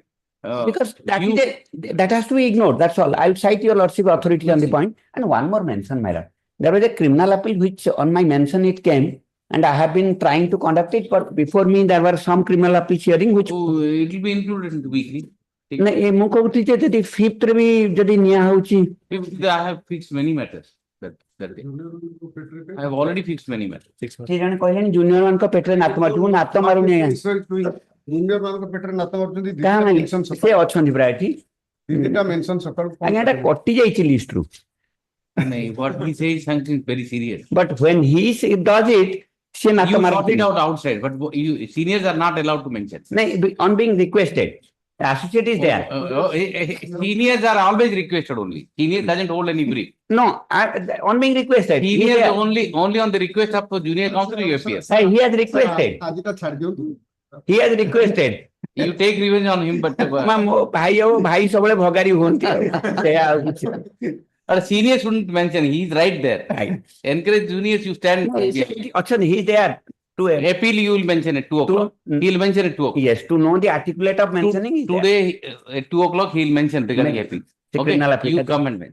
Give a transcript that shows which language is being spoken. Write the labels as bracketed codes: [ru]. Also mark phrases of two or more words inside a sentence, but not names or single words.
[en] Because that has to be ignored. That's all. I will cite your lordship authority on the point. And one more mention, my lord. There was a criminal appeal which on my mention it came. And I have been trying to conduct it, but before me there were some criminal appeals hearing which. Oh, it will be included in the weekly. [or] ମୁଁ କହୁଥିଲି ଯେ ଯଦି fifth ରେ ବି ଯଦି ନିଆ ହଉଛି. [en] I have fixed many matters. I have already fixed many matters. [or] ସେ ଜଣେ କହିଲେଣି ଜୁନିୟର ମାନଙ୍କ ପେଟରେ ନାତ ମାରୁଛି ନାତ ମାରୁନି ଆଜ୍ଞା. ଜୁନିୟର ମାନଙ୍କ ପେଟରେ ନାତ ମାରୁଛନ୍ତି. ସେ ଅଛନ୍ତି ପ୍ରାୟ ଏଠି. ଦିଟା ମେନସନ ସକାଳୁ. ଆଜ୍ଞା ଏଟା କଟି ଯାଇଛି ଲିଷ୍ଟ ରୁ. [en] What he says is something very serious. But when he does it, [or] ସେ ନାତ [en] you [or] ମାରୁଛି. [en] sort it out outside, but you seniors are not allowed to mention. On being requested. The associate is there. Seniors are always requested only. Senior doesn't hold any brief. No, on being requested. Seniors only on the request of junior counsel you appear. He has requested. He has requested. You take revenge on him, but भाई सबले भगारी होंती Or senior shouldn't mention. He is right there. Right. Encourage juniors. You stand. Achha, he is there. To appeal, you will mention at 2 o'clock. He will mention at 2 o'clock. Yes, to know the articulate of mentioning. Today at 2 o'clock, he will mention regarding appeal. Okay, you come and mention.